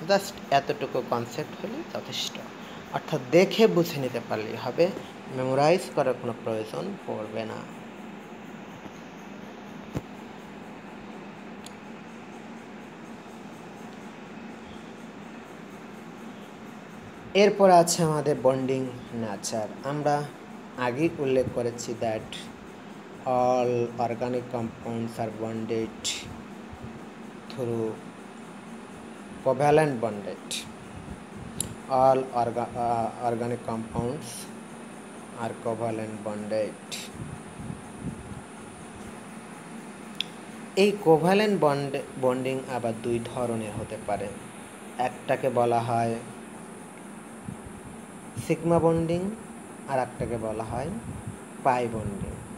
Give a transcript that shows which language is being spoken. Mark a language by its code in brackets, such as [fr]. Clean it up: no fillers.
[bn] Just এতটুকু concept হলেই যথেষ্ট, অর্থাৎ দেখে বুঝে নিতে পারলেই হবে, মেমোরাইজ করার কোনো প্রয়োজন পড়বে না। এরপর আছে আমাদের বন্ডিং নেচার। আমরা আগেই উল্লেখ করেছি that [en] all organic compounds are bonded through covalent bonded. All organic compounds are covalent bonded. [bn] এই কোভ্যালেন্ট বন্ডিং আবার দুই ধরনের হতে পারে। একটাকে বলা হয় সিগমা বন্ডিং আর একটাকে বলা হয় পাই বন্ডিং।